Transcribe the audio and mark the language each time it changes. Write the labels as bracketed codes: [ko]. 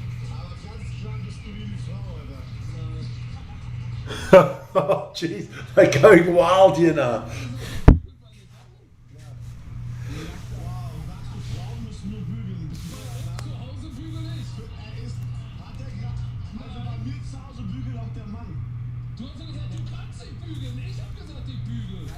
[de] Aber ganz klar bist du wie die Frau, Alter. [en] Oh, jeez, they're going wild here now. [de] Frauen müssen nur bügeln. Zu Hause bügel ich. Also bei mir zu Hause bügelt auch der Mann. Du hast ja gesagt, du kannst nicht bügeln. Ich hab gesagt, ich bügel.